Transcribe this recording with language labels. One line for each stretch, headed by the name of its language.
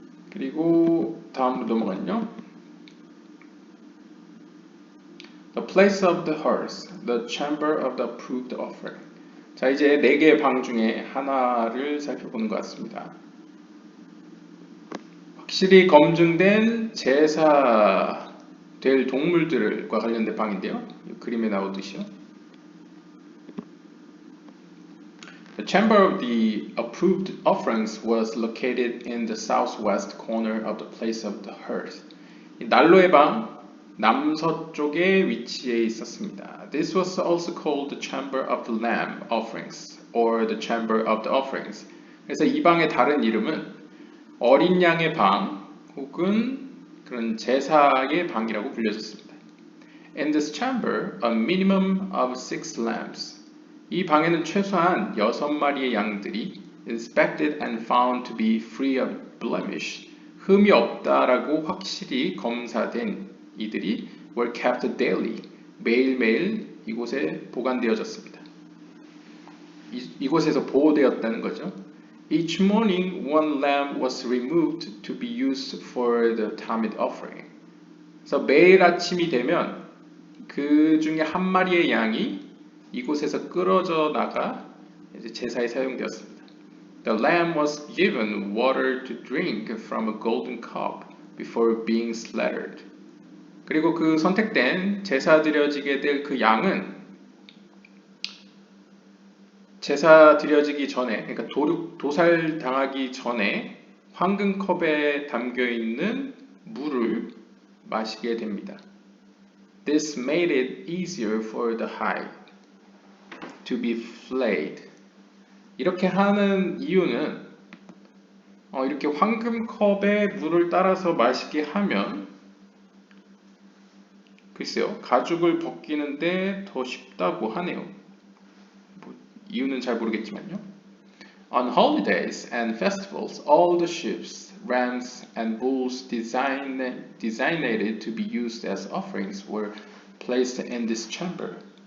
Korean: 그리고 다음으로 넘어가면요.
English: The place of the hearth, the chamber of the approved offering.
Korean: 자, 이제 4개의 방 중에 하나를 살펴보는 것 같습니다. 확실히 검증된 제사 될 동물들과 관련된 방인데요. 그림에 나오듯이요.
English: The chamber of the approved offerings was located in the southwest corner of the place of the hearth.
Korean: 난로의 방 남서쪽에 위치해 있었습니다.
English: This was also called the chamber of the lamb offerings or the chamber of the offerings.
Korean: 그래서 이 방의 다른 이름은 어린 양의 방 혹은 그런 제사의 방이라고 불려졌습니다.
English: In this chamber, a minimum of 6 lambs.
Korean: 이 방에는 최소한 6마리의 양들이
English: inspected and found to be free of blemish.
Korean: 흠이 없다라고 확실히 검사된 이들이
English: were kept daily.
Korean: 매일매일 이곳에 보관되어졌습니다. 이곳에서 보호되었다는 거죠.
English: Each morning, one lamb was removed to be used for the Tamid offering.
Korean: 그래서 매일 아침이 되면 그 중에 한 마리의 양이 이곳에서 끌어져 나가 이제 제사에 사용되었습니다.
English: The lamb was given water to drink from a golden cup before being slaughtered.
Korean: 그리고 그 선택된 제사 드려지게 될 그 양은 제사 드려지기 전에, 그러니까 도살 당하기 전에 황금컵에 담겨 있는 물을 마시게 됩니다.
English: This made it easier for the hide to be flayed.
Korean: 이렇게 하는 이유는 이렇게 황금컵에 물을 따라서 마시게 하면 글쎄요, 가죽을 벗기는데 더 쉽다고 하네요. 이유는 잘 모르겠지만요.
English: On holidays and festivals, all the sheep, rams, and bulls designated to be used as offerings were placed in this chamber.